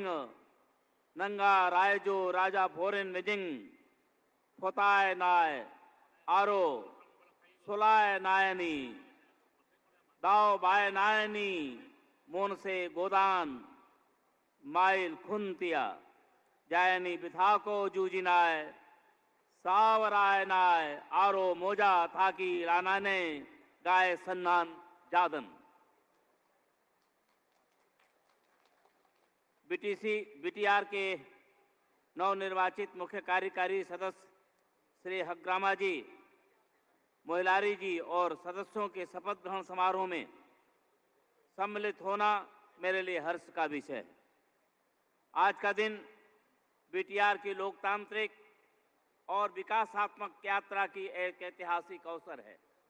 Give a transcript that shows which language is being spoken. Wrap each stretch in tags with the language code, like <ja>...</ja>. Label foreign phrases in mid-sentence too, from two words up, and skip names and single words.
<brx>नंगा रायजो राजा फोरेन मिजिंग फोताय नाय आरो सुलाय नायनी दाव बाय नायनी मोन से गोदान माइल खुनतिया जायनी बिथा को जूजिनाय सावराय नाय आरो मोजा थाकी रानाने गाय सन्नान जादन।</brx> <hi>बीटीआर के नवनिर्वाचित मुख्य कार्यकारी सदस्य श्री हग्रामा जी, मोहिलारी जी और सदस्यों के शपथ ग्रहण समारोह में सम्मिलित होना मेरे लिए हर्ष का विषय है। आज का दिन बीटीआर की लोकतांत्रिक और विकासात्मक यात्रा की एक ऐतिहासिक अवसर है।</hi>